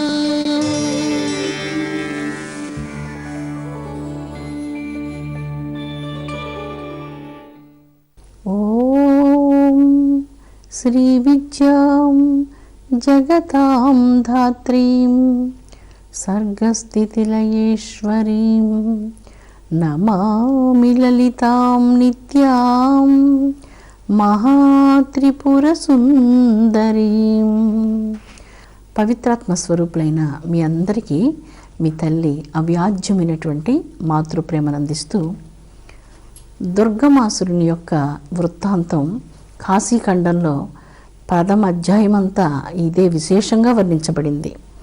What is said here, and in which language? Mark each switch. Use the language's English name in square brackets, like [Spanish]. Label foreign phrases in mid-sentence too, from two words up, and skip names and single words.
[Sanskrit] श्री विद्यां जगतां धात्रीं सर्गस्थितिलयेश्वरीं नमामि ललितां नित्यां महात्रिपुरसुन्दरीं। [Telugu] పవిత్రాత్మ స్వరూపులైన మీ అందరికీ మీ తల్లి అవ్యాజ్యమైనటువంటి మాతృప్రేమను అందిస్తూ దుర్గమాసురుని యొక్క వృత్తాంతం కాశీఖండంలో ప్రథమ అధ్యాయమంతా ఇదే విశేషంగా వర్ణించబడింది.